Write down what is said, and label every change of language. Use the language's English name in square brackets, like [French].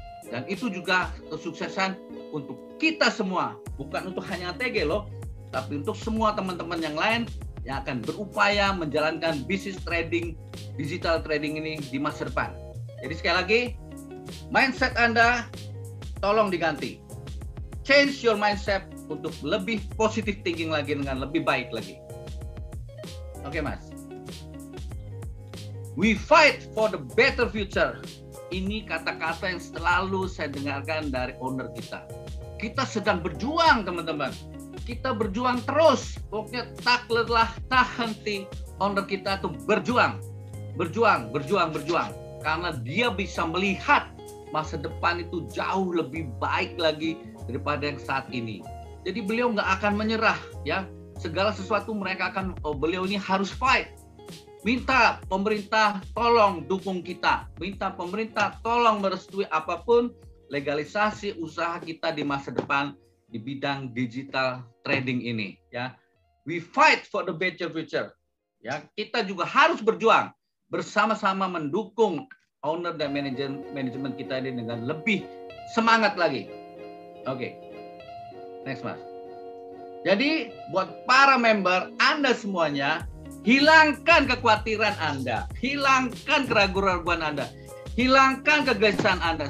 [Indonesian] Dan itu juga kesuksesan untuk kita semua, bukan untuk hanya ATG loh, tapi untuk semua teman-teman yang lain yang akan berupaya menjalankan bisnis trading, digital trading ini di masa depan. Jadi sekali lagi, mindset Anda tolong diganti. [English] Change your mindset [Indonesian] untuk lebih positive thinking lagi, dengan lebih baik lagi. Oke, Mas. [English] We fight for the better future. [Indonesian] Ini kata-kata yang selalu saya dengarkan dari owner kita. Kita sedang berjuang, teman-teman. kita berjuang terus. Pokoknya tak lelah, tak henti. Owner kita tuh berjuang. Karena dia bisa melihat masa depan itu jauh lebih baik lagi daripada yang saat ini. Jadi beliau nggak akan menyerah, ya. Segala sesuatu mereka akan, beliau ini harus fight. Minta pemerintah tolong dukung kita. Minta pemerintah tolong merestui apapun legalisasi usaha kita di masa depan di bidang digital trading ini, ya. [English] We fight for the better future. [Indonesian] Ya, kita juga harus berjuang bersama-sama mendukung owner dan manajemen kita ini dengan lebih semangat lagi. Oke. Next, Mas. Jadi, buat para member, Anda semuanya, hilangkan kekhawatiran Anda, hilangkan keraguan-keraguan Anda, hilangkan kegelisahan Anda.